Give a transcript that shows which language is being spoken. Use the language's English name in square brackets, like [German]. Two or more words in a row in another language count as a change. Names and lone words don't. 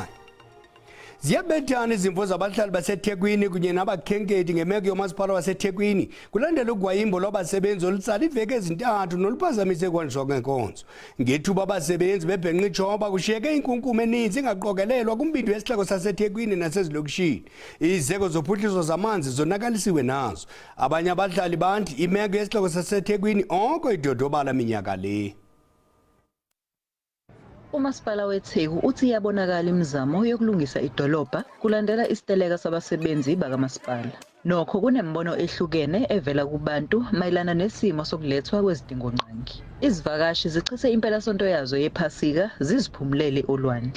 [Xhosa] Ziyabethana izimvo zabahlali baseThekwini kunye nabakhenkethi ngemeko yomasipala waseThekwini kulandela ugwayimbo lwabasebenzi olutsala iveki ezintathu noluphazamise kwanjwa ngenkonzo. Ngethuba abasebenzi bebhenqa ijoba kushiyeke inkunkuma eninzi ingaqokelelwa kumbindi wesixeko saseThekwini nasezilokishini. Izeko zophuhliso zamanzi zonakalisiwe nazo. Abanye abahlali banti imeko yesixeko saseThekwini oko idodobala minyaka le. Umasipala weTheku uthi iyabonakala imizamo yokulungisa idolobha kulandela isiteleka sabasebenzi bakamasipala. [Zulu] Nokho kunembono ehlukene evela kubantu mayelana nesimo sokulethwa kwezidingonqangi. Izivakashi zichithe impelasonto yazo yephasika ziziphumulele olwandle.